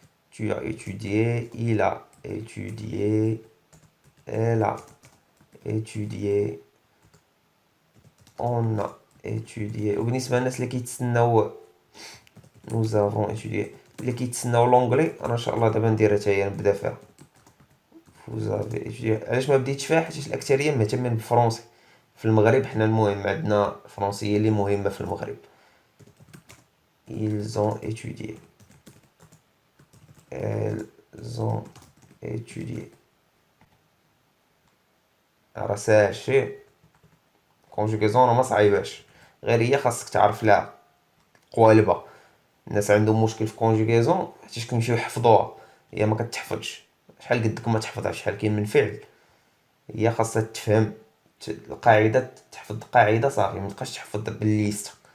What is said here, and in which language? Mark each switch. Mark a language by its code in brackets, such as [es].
[fr] Tu as étudié, il a étudié, elle a étudié، on a étudié. [ar] وبالنسبه للناس اللي كيتسناو [fr] nous avons étudié، [ar] اللي كيتسناو لونجلي انا ان شاء الله دابا نديرها حتى هي نبدا فيها. [fr] vous avez étudié، [ar] علاش ما بديتش فيها؟ حيت الاكثريه مهتمين بالفرنسي في المغرب، حنا المهم عندنا الفرنسيه اللي مهمه في المغرب. [fr] ils ont étudié، elles ont étudié. [ar] راه ساهل شي كونجوغيزون، راه ما صعيباش، غير هي خاصك تعرف لها قوالبها. الناس عندهم مشكل في كونجوغيزون حيت كيمشيو يحفظوها، هي ما كتحفظش. شحال قدك ما تحفظها، شحال كاين من فعل، هي خاصها تفهم القاعده، تحفظ القاعده صافي، ما تبقاش تحفظ بالليست.